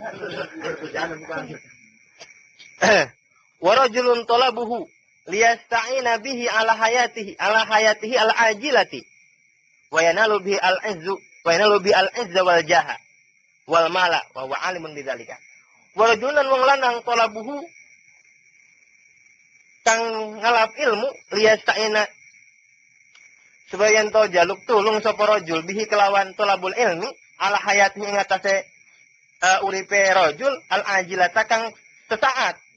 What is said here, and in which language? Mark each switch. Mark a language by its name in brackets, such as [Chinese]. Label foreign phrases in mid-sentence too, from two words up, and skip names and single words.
[Arabic] ورجل طلبه ليستعين به على حياته العاجلة. وينال به العز والجاه والمال وهو عالم بذلك. ورجلا [Javanese] wong lanang talabuhu kang ngalap ilmu liyasta'ina supaya ento jaluk tulung sapa rajul bihi kelawan [Arabic] طلب العلم على حياته [Javanese] ing atase uripe rajul al-ajilata kang sesaat.